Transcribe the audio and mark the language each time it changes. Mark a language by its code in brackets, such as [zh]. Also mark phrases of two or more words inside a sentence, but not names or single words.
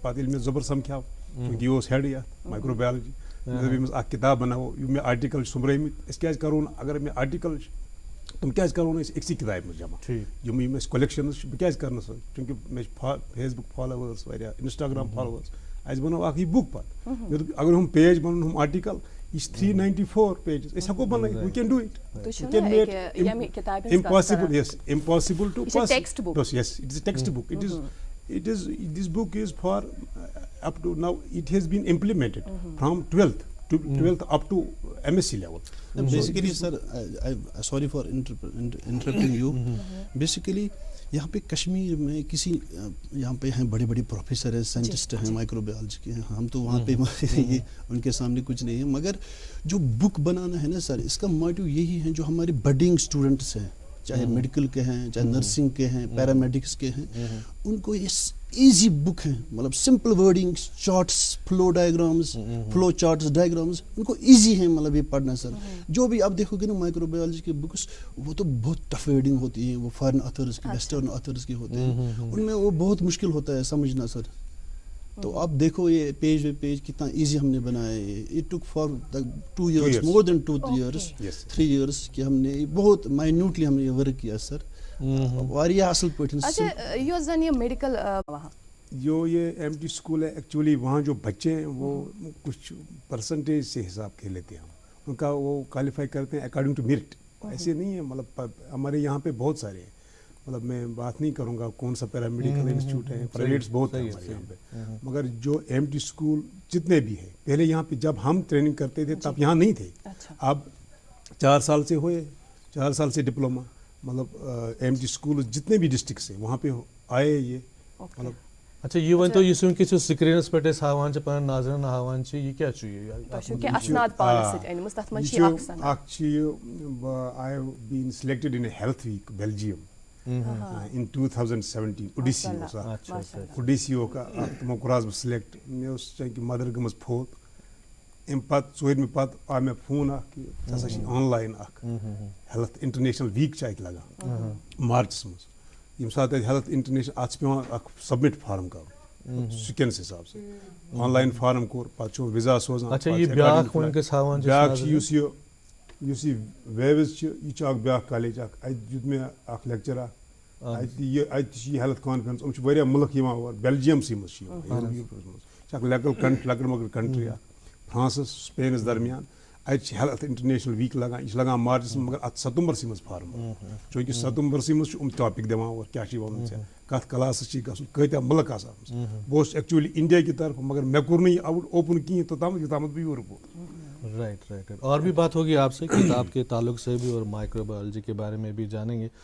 [ks] پتہٕ ییٚلہِ مےٚ ظفر سمکھیو, چوٗنٛکہِ یہِ اوس ہیڈٕے اتھ مایکرو بایولجی, مےٚ دوٚپ ییٚمِس اکھ کِتاب بناوو, یِم مےٚ آرٹِکل چھِ سُمبرٲمٕتۍ, أسۍ کیٛازِ کرو نہٕ, اگر مےٚ آرٹِکل چھِ تِم کیٛازِ کرو نہٕ أسۍ أکسٕے کِتابہِ منٛز جمع, یِم اَسہِ کولیکشنز چھِ بہٕ کیٛازِ کرٕ نہٕ سۄ, چوٗنٛکہِ مےٚ چھِ فیس بُک فالووٲرٕس واریاہ, انسٹاگرام فالووٲرٕس, اَسہِ بنٲو اکھ یہِ بُک پتہٕ. مےٚ دوٚپ اگر ہُم پیج بنن ہُم آرٹِکل, یہِ چھِ 394 پیجز, أسۍ ہٮ۪کو بنٲیِتھ, [en] We can do it. Impossible, yes impossible to Text book. Yes, it is a textbook. This book is for up to now. It has been implemented from 12th up to MSc level. Basically, sir, sorry for interrupting you. [ur] Basically, یہاں پہ کشمیر میں کسی یہاں پہ ہیں بڑے بڑے پروفیسر ہیں, سائنٹسٹ ہیں مائکرو بایولوجی کے, ہم تو وہاں پہ یہ ان کے سامنے کچھ نہیں ہے. مگر جو بک بنانا ہے نا سر, اس کا موٹیو یہی ہے, جو ہمارے [en] budding students [ur] ہیں, چاہے میڈیکل کے ہیں, چاہے نرسنگ کے ہیں, پیرامیڈکس کے ہیں, ان کو یہ [en] easy book [ur] ہیں, مطلب [en] simple wording, charts, flow diagrams, flow charts, diagrams, [ur] ان کو ایزی ہیں مطلب یہ پڑھنا سر. جو بھی آپ دیکھو گے نا مائکرو بایولوجی کے بکس, وہ تو بہت [en] tough wording [ur] ہوتی ہیں, وہ [en] foreign authors [ur] کی, [en] western authors [ur] کے ہوتے ہیں, ان میں وہ بہت مشکل ہوتا ہے سمجھنا سر. تو آپ دیکھو یہ [en] page by page [ur] کتنا ایزی ہم نے بنایا ہے. [en] It took for 2 years, more than 2 years, 3 years [ur] کہ ہم نے بہت مائنیوٹلی ہم نے یہ ورک کیا سر, [ks] واریاہ اصل پٲٹھۍ. اچھا یۄس زن یہ میڈیکل وہاں [ur] جو یہ ایم ٹی اسکول ہے, ایکچولی وہاں جو بچے ہیں وہ کچھ پرسنٹیج سے حساب کے لیتے ہیں, ان کا وہ کوالیفائی کرتے ہیں [en] according to merit. [ur] ایسے نہیں ہے, مطلب ہمارے یہاں پہ بہت سارے ہیں, مطلب میں بات نہیں کروں گا کون سا [en] paramedical institute [ur] ہے, پرائیویٹس بہت ہیں ہمارے یہاں پہ, مگر جو ایم ٹی اسکول جتنے بھی ہیں, پہلے یہاں پہ جب ہم ٹریننگ کرتے تھے تب یہاں نہیں تھے. اب 4 سال سے ہوئے, 4 سال سے ڈپلوما, مطلب ایم ٹی اسکول جتنے بھی ڈسٹرکٹس ہیں وہاں پہ آئے یہ, مطلب. [ks] اچھا یہ ؤنۍتو یُس وٕنکٮ۪س یہِ سِکریٖنَس پٮ۪ٹھ أسۍ ہاوان چھِ پنٕنٮ۪ن ناظریٖنَن ہاوان چھِ, یہِ کیٛاہ چھُ یہِ؟ اکھ چھِ یہِ, [en] I have been selected in a Health Week Belgium in 2017. [ks] اوڈیسی اوس اکھ, اوڈیسیو اکھ تِمو کوٚرہس بہٕ سِلیکٹ. مےٚ اوس چٲنٛکہِ مدر گٔمٕژ فوت, اَمہِ پتہٕ 4مہِ پتہٕ آو مےٚ فون اکھ کہِ ژٕ ہسا چھِ آن لاین اکھ ہیلتھ انٹرنیشنل ویٖک چھِ اَتہِ لگان مارچس منٛز. ییٚمہِ ساتہٕ اَتہِ ہیلتھ انٹرنیشنل, اتھ چھِ پیٚوان اکھ [en] submit form [ks] کرُن, سکینس حساب سے [en] online form [ks] کور پتہ وِزا سوزان اچھا یہ بیاکھ ونکس ہاوان بیاکھ یُس یہِ ویوز چھِ یہِ چھُ اکھ بیاکھ کالیج اکھ اَتہِ دیُت مےٚ اکھ لیکچر اکھ اَتہِ تہِ چھِ یہِ ہیلتھ کانفرنس یِم چھِ واریاہ مُلک یِوان اور بیلجیمسٕے منٛز چھِ یِوان یوٗروپس منٛز یہِ چھِ اکھ لۄکٕٹ مۄکٕٹ کنٹری اکھ فرانسس سپینس درمیان اَتہِ چھِ ہیلتھ انٹرنیشنل ویٖک لگان یہِ چھِ لگان مارچس منٛز مگر اتھ ستمبرسٕے منٛز فارم چوٗنکہِ ستمبرسٕے منٛز چھِ ٹاپک دِوان اور کیاہ چھِ وَنُن ژےٚ کتھ کلاسس چھِ گژھُن کۭتیاہ مُلک آسان بہٕ اوسُس ایکچُؤلی انڈیا [ur] کی طرف [ks] مگر مےٚ کوٚر نہٕ یہِ آوُٹ اوپن کِہیٖنۍ توٚتامتھ یوٚتامتھ بہٕ یورٕ گوٚو. [ur] رائٹ اور بھی بات ہوگی آپ سے کتاب کے تعلق سے بھی اور مائکرو بایولوجی کے بارے میں بھی جانیں گے.